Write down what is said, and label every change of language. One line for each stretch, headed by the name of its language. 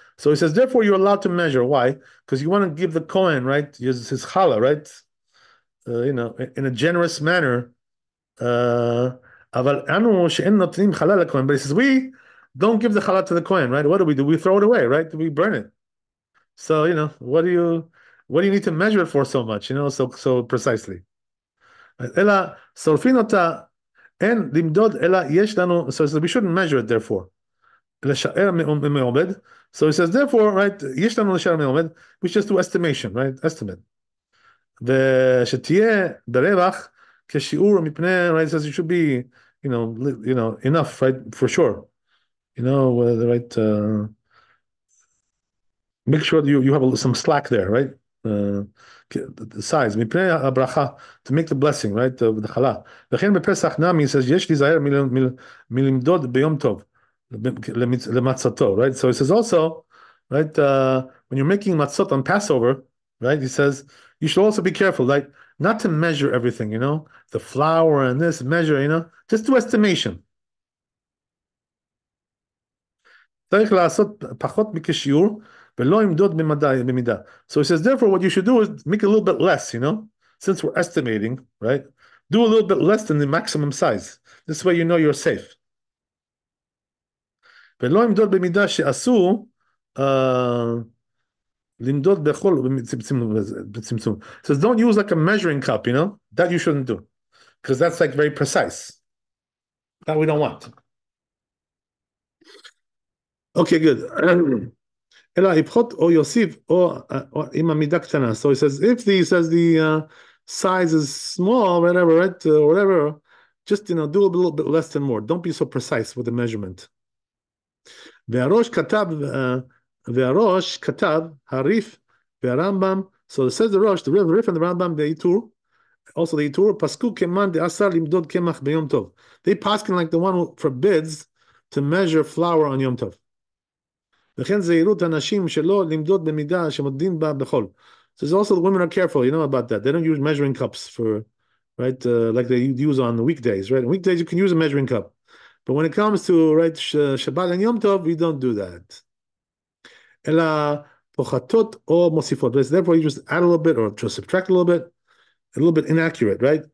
English: So he says, therefore you're allowed to measure. Why? Because you want to give the kohen, right, his challah, right, in a generous manner.
Hebrew: אבל אנו שאין נותנים חלה לכהן,
English: but he says, we don't give the challah to the kohen, right? What do? We throw it away, right? We burn it. So, what do you need to measure it for so much, so precisely?
Hebrew: אלא שורפין אותה, אין למדוד, אלא יש לנו,
English: so we shouldn't measure it, therefore.
Hebrew: לשער מעובד.
English: So he says, therefore, right,
Hebrew: יש לנו לשער מעובד,
English: we just do estimation, right? Estimate.
Hebrew: ושתהיה ברווח כשיעור מפני,
English: right? It says it should be, enough, right? For sure. The right, make sure that you have some slack there, right? The size,
Hebrew: מפני הברכה,
English: to make the blessing, right? The challah.
Hebrew: וכן בפסח נמי, says, יש להיזהר מלמדוד ביום טוב, למצתו, right?
English: So he says also, right, when you're making matzot on Passover, right, he says, you should also be careful, like, not to measure everything, the flour and this, measure, just do estimation.
Hebrew: צריך לעשות פחות מכשיעור, ולא ימדוד במידה.
English: So he says, therefore, what you should do is make it a little bit less, since we're estimating, right? Do a little bit less than the maximum size. This way you know you're safe.
Hebrew: ולא ימדוד במידה שאסור, למדוד בכל, בצמצום.
English: It says, don't use like a measuring cup, that you shouldn't do. Because that's like very precise. That we don't want. Okay, good.
Hebrew: אלא יפחות או יוסיף או עם המידה קטנה.
English: So he says, if the size is small, whatever, right, whatever, just, do a little bit less than more. Don't be so precise with the measurement.
Hebrew: והראש כתב, והראש כתב, הריף והרמב"ם,
English: so it says the Rosh, the Rif and the Rambam, the Itur, also the Itur,
Hebrew: pasku keman de asar limdod kemach b'yom tov.
English: They paskin like the one who forbids to measure flour on Yom Tov.
Hebrew: וכן זהירות הנשים שלא למדוד במידה שמודדים בה בחול.
English: So there's also the women are careful, about that. They don't use measuring cups for, right, like they use on the weekdays, right? On weekdays you can use a measuring cup. But when it comes to, right, Shabbat and Yom Tov, we don't do that.
Hebrew: אלא פוחתות או מוסיפות.
English: Therefore you just add a little bit or just subtract a little bit inaccurate, right?